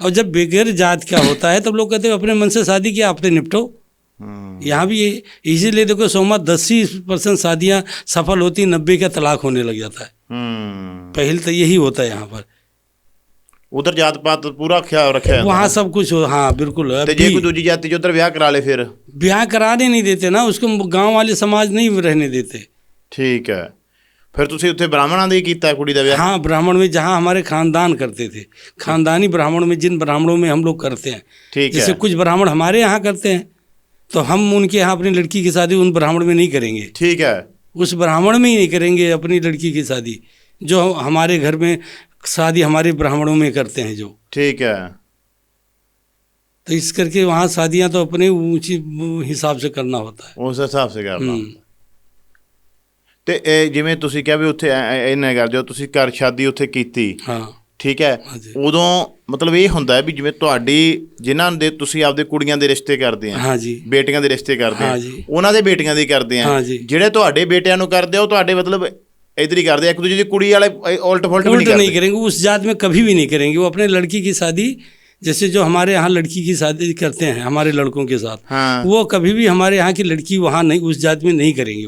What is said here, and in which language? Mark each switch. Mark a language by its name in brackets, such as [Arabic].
[Hindi] और जब बगैर जात का होता है तब लोग कहते हैं अपने मन से शादी किया, अपने निपटो। यहाँ भी ये इसीलिए देखो सोमा 10% शादियाँ सफल होती, 90 का तलाक होने लग जाता है। पहले तो यही होता है यहाँ पर। उधर जात पात पूरा ख्याल रखा है वहाँ सब कुछ हो, हाँ बिल्कुल। [Punjabi] ਤੇ ਜੇ ਕੋਈ ਦੂਜੀ ਜਾਤੀ 'ਚ ਉਧਰ ਵਿਆਹ ਕਰਾ ਲੇ ਫਿਰ? [Hindi] ब्याह कराने नहीं देते ना उसको, गांव वाले समाज नहीं रहने देते। [Punjabi] ਠੀਕ ਹੈ। ਫਿਰ ਤੁਸੀਂ ਉੱਥੇ ਬ੍ਰਾਹਮਣਾਂ ਦਾ ਹੀ ਕੀਤਾ ਕੁੜੀ ਦਾ ਵਿਆਹ? [Hindi] हाँ ब्राह्मण में जहाँ हमारे खानदान करते थे, खानदानी ब्राह्मण में, जिन ब्राह्मणों में हम लोग करते हैं। ठीक जैसे है। कुछ ब्राह्मण हमारे यहाँ करते हैं, तो हम उनके यहाँ अपनी लड़की की शादी उन ब्राह्मण में नहीं करेंगे। ठीक है। उस ब्राह्मण में ही नहीं करेंगे अपनी लड़की की शादी, जो हमारे घर में शादी हमारे ब्राह्मणों में करते हैं जो। ठीक है। तो इस करके वहाँ शादियाँ तो अपने ऊंची हिसाब से करना होता है। [Punjabi] ਉਸ ਹਿਸਾਬ ਸੇ ਕਰਨਾ। ਤੇ ਇਹ ਜਿਵੇਂ ਤੁਸੀਂ ਕਿਹਾ ਵੀ ਉੱਥੇ ਇੰਨਾ ਕਰਦੇ ਹੋ ਤੁਸੀਂ, ਘਰ ਸ਼ਾਦੀ ਉੱਥੇ ਕੀਤੀ, [Hindi] हाँ [Punjabi] ਠੀਕ ਹੈ। ਹਾਂਜੀ। ਉਦੋਂ ਮਤਲਬ ਇਹ ਹੁੰਦਾ ਹੈ ਵੀ ਜਿਵੇਂ ਤੁਹਾਡੀ ਜਿਨ੍ਹਾਂ ਦੇ ਤੁਸੀਂ ਆਪਦੇ ਕੁੜੀਆਂ ਦੇ ਰਿਸ਼ਤੇ ਕਰਦੇ ਆ, [Hindi] हाँ जी [Punjabi] ਬੇਟੀਆਂ ਦੇ ਰਿਸ਼ਤੇ ਕਰਦੇ ਆ, ਹਾਂਜੀ। ਉਹਨਾਂ ਦੇ ਬੇਟੀਆਂ ਦੇ ਕਰਦੇ ਆ, ਹਾਂਜੀ। ਜਿਹੜੇ ਤੁਹਾਡੇ ਬੇਟਿਆਂ ਨੂੰ ਕਰਦੇ ਆ ਉਹ ਤੁਹਾਡੇ ਮਤਲਬ [Hindi] इधर ही करते, एक दूसरे की कुड़ी वाले उल्ट फुल्ट भी उल्ट नहीं नहीं करेंगे, उस जात में कभी भी नहीं करेंगे। वो अपने लड़की की शादी, जैसे जो हमारे यहाँ लड़की की शादी करते हैं हमारे लड़कों के साथ, हाँ। वो कभी भी हमारे यहाँ की लड़की वहाँ नहीं, उस जात में नहीं करेंगे।